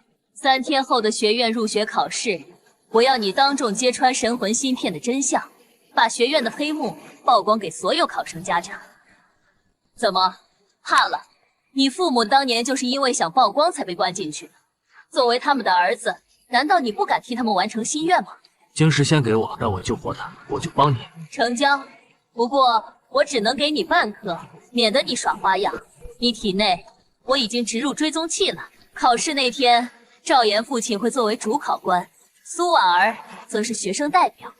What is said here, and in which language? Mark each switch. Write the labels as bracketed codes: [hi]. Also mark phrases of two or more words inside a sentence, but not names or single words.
[zh] ？3 天後的學院入學考試，我要你當眾揭穿神魂芯片的真相，把學院的黑幕曝光給所有考生家長。怎麼，怕了？你父母當年就是因為想曝光才被關進去的。作為他們的兒子，難道你不敢替他們完成心願嗎？晶石先給我，讓我救活他，我就幫你。成交。不過我只能給你半顆，免得你耍花樣。你體內我已經植入追蹤器了。考試那天，趙岩父親會作為主考官，蘇婉兒則是學生代表。